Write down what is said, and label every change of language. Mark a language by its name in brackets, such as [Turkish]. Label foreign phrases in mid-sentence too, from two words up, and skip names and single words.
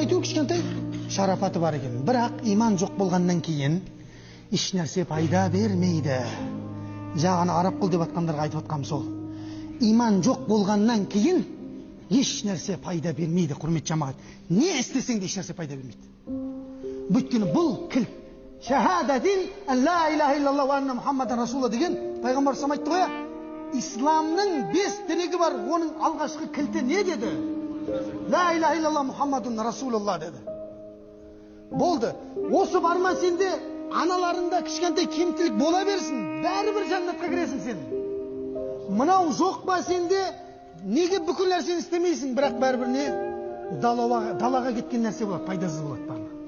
[Kazakh] Әйтеуір кішкентай шарафаты бар екен. Бірақ иман жоқ болғаннан кейін еш нәрсе пайда бермейді. Жағаны араб қыл деп атқандарға айтып атқам сол. Иман жоқ болғаннан кейін еш нәрсе пайда бермейді, құрмет жамағат. Не істесең де еш нәрсе пайда бермейді. Бүйткені бұл кілт. [Arabic] شهادة أن لا إله إلا الله وأن محمدا رسول الله [Kazakh] деген пайғамбар [Arabic] صلى الله عليه وسلم [Kazakh] айтты ғой. Исламның 5 тірегі бар, оның алғашқы кілті не деді? [Arabic] لا إله إلا الله محمد رسول الله деді. [Kazakh] Болды. Осы барма сенде аналарында кішкентай кемтілік бола берсін, бәрібір жәннатқа кіресің сен. Мынау жоқ па сенде, неге бүкіл нәрсені істемейсің, бірақ бәрібір не? Далаға кеткен нәрсе болады, пайдасыз болады барлығы.